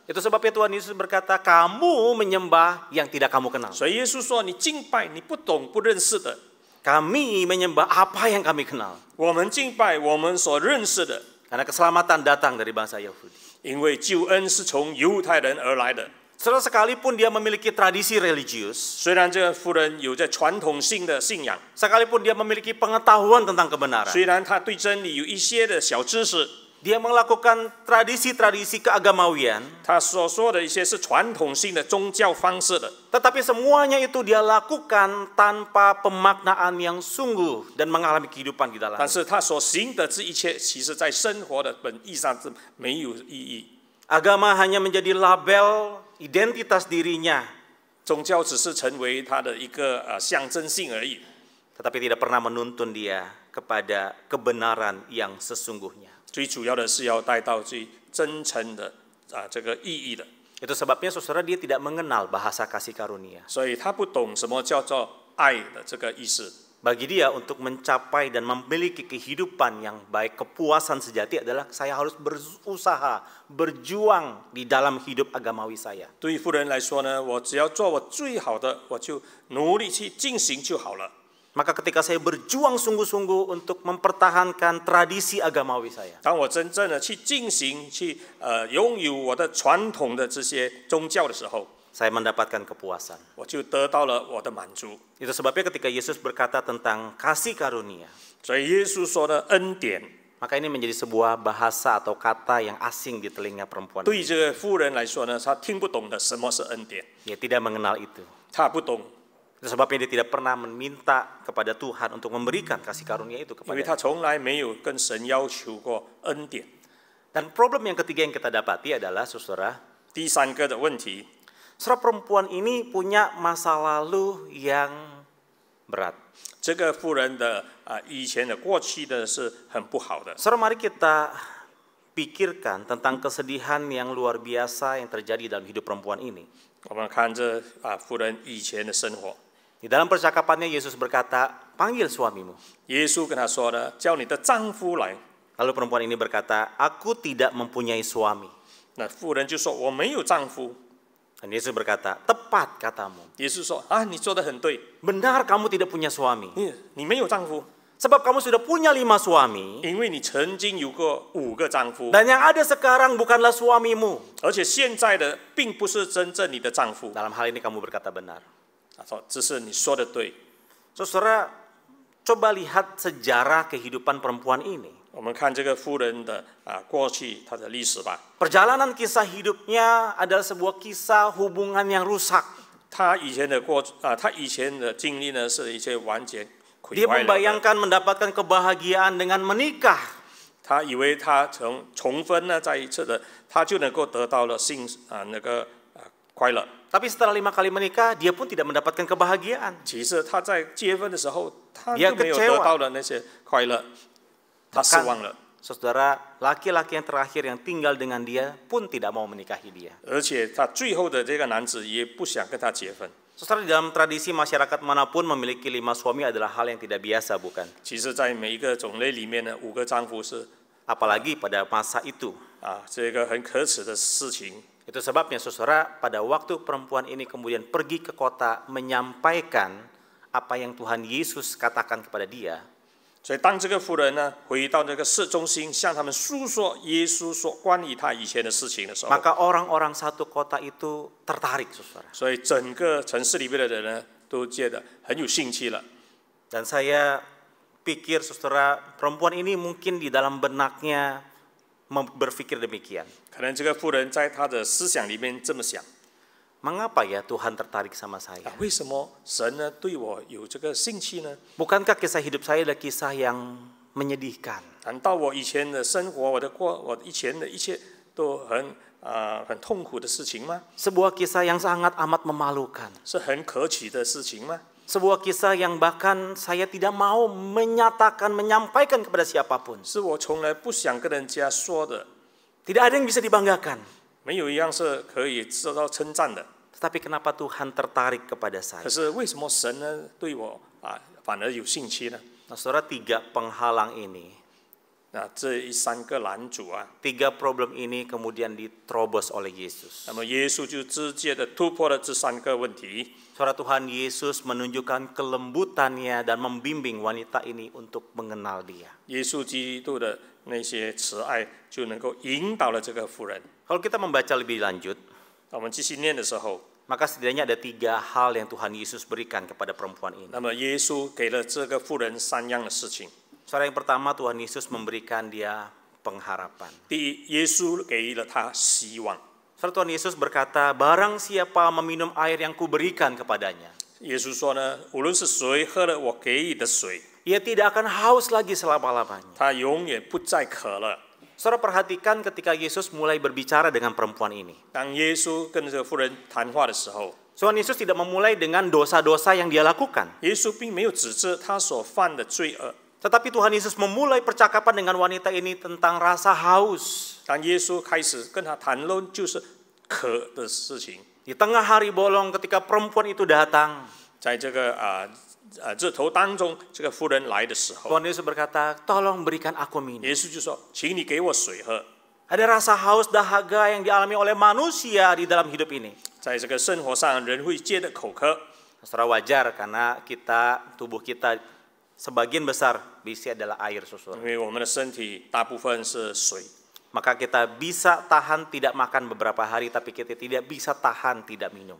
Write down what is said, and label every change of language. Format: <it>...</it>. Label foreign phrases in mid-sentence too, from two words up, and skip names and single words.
<id>Itu sebabnya Tuhan Yesus berkata, kamu menyembah yang tidak kamu kenal.</id> <zh>所以耶稣说：“你敬拜你不懂不认识的，</zh> <id>Kami menyembah apa yang kami kenal.</id> <zh>我们敬拜我们所认识的，</zh> <id>Karena keselamatan datang dari bangsa Yahudi.</id> <zh>因为救恩是从犹太人而来的。</zh> <id>Saudara, sekalipun dia memiliki tradisi religius,</id> <zh>虽然这个妇人有着传统性的信仰，</zh> <id>sekalipun dia memiliki pengetahuan tentang kebenaran,</id> <zh>虽然他对真理有一些的小知识，</zh> <id>dia melakukan tradisi-tradisi keagamawian,</id> <zh>他所说的一些是传统性的宗教方式的，</zh> <id>tetapi semuanya itu dia lakukan tanpa pemaknaan yang sungguh dan mengalami kehidupan di</id> <zh>但</zh> <id>dalamnya.</id> <zh>是他所行的这一切，其实在生活的本意上是没有意义。</zh> <id>Agama hanya menjadi label identitas dirinya,</id> <zh>宗教只是成为他的一个象征性而已，</zh> <id>tetapi tidak pernah menuntun dia kepada kebenaran yang sesungguhnya.</id> <zh>最主要的是要带到最真诚的这个意义的。</zh> <id>Itu sebabnya saudara, dia tidak mengenal bahasa kasih karunia.</id> <zh>所以他不懂什么叫做爱的这个意思。</zh> <id>Bagi dia untuk mencapai dan memiliki kehidupan yang baik, kepuasan sejati adalah saya harus berusaha, berjuang di dalam hidup agamawi saya.</id> <zh>对于妇人来说呢，我只要做我最好的，我就努力去进行就好了。</zh> <id>Maka ketika saya berjuang sungguh-sungguh untuk mempertahankan tradisi agamawi saya,</id> <zh>当我真正的去进行，去拥有我的传统的这些宗教的时候，</zh> <id>saya mendapatkan kepuasan.</id> <zh>我就得到了我的满足。</zh> <id>Itu sebabnya ketika Yesus berkata tentang kasih karunia,</id> <zh>所以耶稣说的恩典，</zh> <id>maka ini menjadi sebuah bahasa atau kata yang asing di telinga perempuan</id> <zh>对</zh> <id>ini.</id> <zh>这个妇人来说呢，她听不懂的什么是恩典，</zh> <id>Dia tidak mengenal itu.</id> <zh>她不懂，</zh> <id>Itu sebabnya dia tidak pernah meminta kepada Tuhan untuk memberikan kasih karunia itu</id> <zh>因为</zh> <id>kepada</id> <zh>她从来没有跟神要求过恩典。</zh> <id>Dan problem yang ketiga yang kita dapati adalah, saudara,</id> <zh>第三个的问题，</zh> <id>saudara, perempuan ini punya masa lalu yang berat.</id> <zh>这个妇人的以前的过去的是很不好的。</zh> <id>Saudara, mari kita pikirkan tentang kesedihan yang luar biasa yang terjadi dalam hidup perempuan ini.</id> <zh>我们看这妇人以前的生活，</zh> <id>Di dalam percakapannya Yesus berkata, panggil suamimu.</id> <zh>耶稣跟她说呢，叫你的丈夫来。</zh> <id>Lalu perempuan ini berkata, aku tidak mempunyai suami.</id> <zh>那妇人就说我没有丈夫。</zh> <id>Dan Yesus berkata, tepat katamu.</id> <zh>耶稣说你说的很对，</zh> <id>Benar kamu tidak punya suami.</id> <zh>你没有丈夫，</zh> <id>Sebab kamu sudah punya 5 suami.</id> <zh>因为你曾经有过5个丈夫，</zh> <id>Dan yang ada sekarang bukanlah suamimu.</id> <zh>而且现在的并不是真正你的丈夫。</zh> <id>Dalam hal ini kamu berkata benar.</id> <zh>他说这是你说的对。</zh> <id>Saudara, coba lihat sejarah kehidupan perempuan ini.</id> <zh>我们看这个妇人的过去她的历史吧。</zh> <id>Perjalanan kisah hidupnya adalah sebuah kisah hubungan yang rusak.</id> <zh>她以前的经历呢，是一些完全毁</zh> <id>Dia</id> <zh>坏了的。</zh> <id>membayangkan mendapatkan kebahagiaan dengan menikah.</id> <zh>她以为她重婚呢，再一次的，她就能够得到了快乐。</zh> <id>Tapi setelah 5 kali menikah, dia pun tidak mendapatkan kebahagiaan.</id> <zh>其实她在结婚的时候，她</zh> <id>Dia</id> <zh>就没有</zh> <id>kecewa.</id> <zh>得到了那些快乐，她失望了。</zh> <id>Saudara, laki-laki yang terakhir yang tinggal dengan dia pun tidak mau menikahi dia.</id> <zh>而且她最后的这个男子也不想跟她结婚。</zh> <id>Saudara, di dalam tradisi masyarakat manapun memiliki 5 suami adalah hal yang tidak biasa, bukan?</id> <zh>其实，在每一个种类里面呢，5个丈夫是</zh> <id>Apalagi pada masa itu.</id> <zh>这个很可耻的事情。</zh> <id>Itu sebabnya, saudara, pada waktu perempuan ini kemudian pergi ke kota menyampaikan apa yang Tuhan Yesus katakan kepada dia,</id> <zh>所以当这个妇人呢回到那个市中心，向他们诉说耶稣所关于他以前的事情的时候，</zh> <id>maka orang-orang satu kota itu tertarik, saudara.</id> <zh>所以整个城市里面的人呢都觉得很有兴趣了。</zh> <id>Dan saya pikir, saudara, perempuan ini mungkin di dalam benaknya berpikir demikian.</id> <zh>可能这个妇人在她的思想里面这么想：</zh> <id>Mengapa ya Tuhan tertarik sama saya?</id> <zh>为什么神呢对我有这个兴趣呢？</zh> <id>Bukankah kisah hidup saya adalah kisah yang menyedihkan?</id> <zh>难道我以前的生活，我以前的一切都很痛苦的事情吗？</zh> <id>Sebuah kisah yang sangat amat memalukan.</id> <zh>是很可取的事情吗？</zh> <id>Sebuah kisah yang bahkan saya tidak mau menyampaikan kepada siapapun.</id> <zh>是我从来不想跟人家说的，</zh> <id>Tidak ada yang bisa dibanggakan.</id> <zh>没有一样是可以受到称赞的。</zh> <id>Tetapi kenapa Tuhan tertarik kepada</id> <zh>可</zh> <id>saya?</id> <zh>是为什么神呢对我反而有兴趣呢？</zh> <id>Nah, saudara, 3 penghalang ini,</id> <zh>这3个拦阻啊，</zh> <id>3 problem ini kemudian diterobos oleh Yesus.</id> <zh>那么耶稣就直接的突破了这3个问题。</zh> <id>Saudara, Tuhan Yesus menunjukkan kelembutannya dan membimbing wanita ini untuk mengenal Dia.</id> <zh>耶稣基督的那些慈爱就能够引导了这个妇人。</zh> <id>Kalau kita membaca lebih lanjut,</id> <zh>我们继续念的时候，</zh> <id>maka setidaknya ada 3 hal yang Tuhan Yesus berikan kepada perempuan ini.</id> <zh>那么耶稣给了这个妇人3样的事情。</zh> <id>Saudara, yang pertama, Tuhan Yesus memberikan dia pengharapan.</id> <zh>第一，耶稣给了他希望。</zh> <id>Saudara, Tuhan Yesus berkata, barang siapa meminum air yang kuberikan kepadanya,</id> <zh>耶稣说呢，无论是谁喝了我给予的水，</zh> <id>ia tidak akan haus lagi selama-lamanya.</id> <zh>他永远不再渴了。</zh> <id>Saudara, perhatikan ketika Yesus mulai berbicara dengan perempuan ini.</id> <zh>当耶稣跟这个妇人谈话的时候，</zh> <id>Tuhan Yesus tidak memulai dengan dosa-dosa yang dia lakukan.</id> <zh>耶稣并没有指责他所犯的罪恶，</zh> <id>Tetapi Tuhan Yesus memulai percakapan dengan wanita ini tentang rasa haus.</id> <zh>当耶稣开始跟他谈论就是渴的事情。</zh> <id>Di tengah hari bolong ketika perempuan itu datang,</id> <zh>在这个日头当中，这个妇人来的时候，</zh> <id>Tuhan Yesus berkata, tolong berikan aku minum.</id> <zh>耶稣就说：“请你给我水喝。”</zh> <id>Ada rasa haus dahaga yang dialami oleh manusia di dalam hidup ini.</id> <zh>在这个生活上，人会觉得口渴，</zh> <id>Saudara, wajar karena tubuh kita sebagian besar berisi adalah air,</id> <zh>因</zh> <id>saudara.</id> <zh>为我们的身体大部分是水，</zh> <id>Maka kita bisa tahan tidak makan beberapa hari, tapi kita tidak bisa tahan tidak minum.</id>